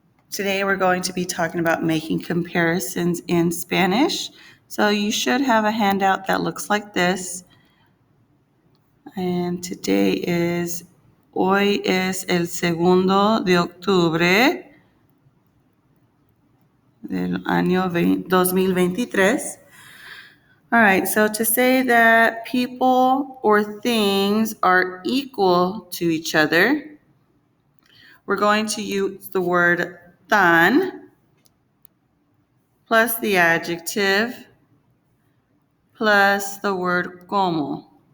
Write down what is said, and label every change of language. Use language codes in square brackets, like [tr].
[en] Today we're going to be talking about making comparisons in Spanish. So you should have a handout that looks like this. And today is, [es] hoy es el 2 de octubre del año 2023. [en] All right, so to say that people or things are equal to each other, we're going to use the word tan plus the adjective plus the word como.